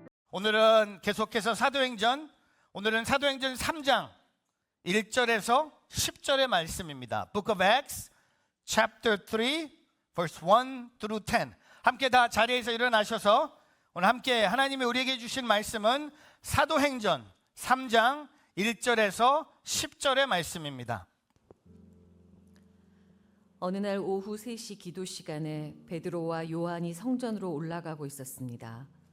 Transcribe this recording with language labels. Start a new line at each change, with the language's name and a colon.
Korean: 오늘은 계속해서 사도행전, 오늘은 사도행전 3장 1절에서 10절의 말씀입니다.
English: Book of Acts, chapter 3, verse 1 through 10.
Korean: 함께 다 자리에서 일어나셔서 오늘 함께 하나님이 우리에게 주신 말씀은 사도행전 3장 1절에서 10절의 말씀입니다. 어느 날 오후 3시 기도 시간에 베드로와 요한이 성전으로 올라가고 있었습니다.